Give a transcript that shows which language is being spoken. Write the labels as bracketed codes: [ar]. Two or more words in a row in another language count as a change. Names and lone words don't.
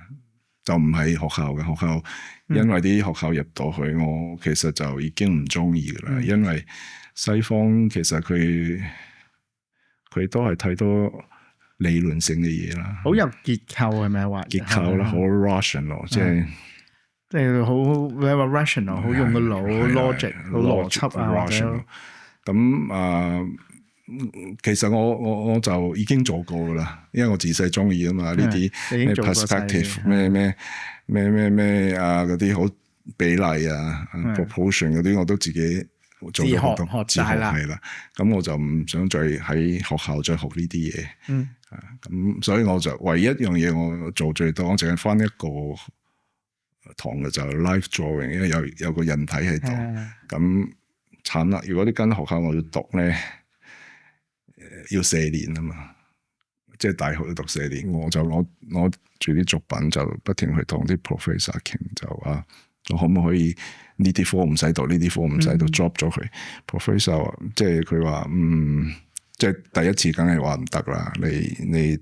[yue] 就唔係學校嘅學校，因為啲學校入到去，我其實就已經唔中意噶啦。因為西方其實佢都係睇多理論性嘅嘢啦，好有結構係咪話？結構啦，好 rational，即係好 [en] very rational， [yue] 好用個腦 logic， 好邏輯啊，或者咁其實我就已經做過噶啦，因為我自細中意啊嘛，呢啲咩 perspective 咩嗰啲好比例啊 proportion 嗰啲我都自己做咗好多自學係啦，咁我就唔想再喺學校再學呢啲嘢，咁所以我就唯一一樣嘢我做最多，我淨係返一個堂嘅就 [en] life drawing， [yue] 因為有個人體喺度，咁慘啦！如果呢間學校我要讀咧，要4年啊嘛，即係大學要讀4年，我就攞住啲作品就不停去同啲 professor 傾，就話我可唔可以呢啲科唔使讀，呢啲科唔使讀 drop 咗佢。professor 即係佢話即係第一次梗係話唔得啦，你